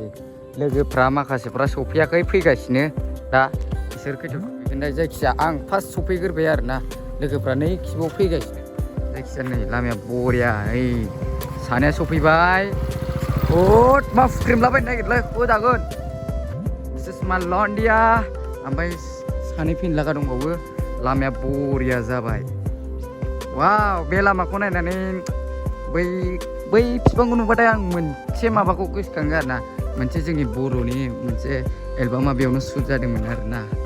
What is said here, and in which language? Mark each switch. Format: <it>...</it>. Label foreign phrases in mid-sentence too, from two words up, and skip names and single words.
<brx>लोगोफ्रा माखासेफ्रा सफैयाखै, फैगासिनो दा। बिसोर खैथायाव सफैगोन दा? जायखिजाया आं फार्स्ट सफैग्रोबाय आरोना, लोगोफ्रा नै खिबाव फैगासिनो। जायखिजाया नै लामाया बरिया, ओइ सानैया सफैबाय। मा फुख्रेमलाबायनो नागिरलै, होजागोन।</brx> <en>this is my लन्डिया।</en> <brx>ओमफ्राय सानै फैनलागा दंबावो। लामाया बरिया जाबाय। वाव, बे लामाखौ नायनानै बै बिफांखौ नुबाथाय आं मोनसे माबाखौ गोसोखाङो आरोना। मोनसे जोंनि बर'नि मोनसे एलबामा बेयावनो शुट जादोंमोन आरोना।</brx>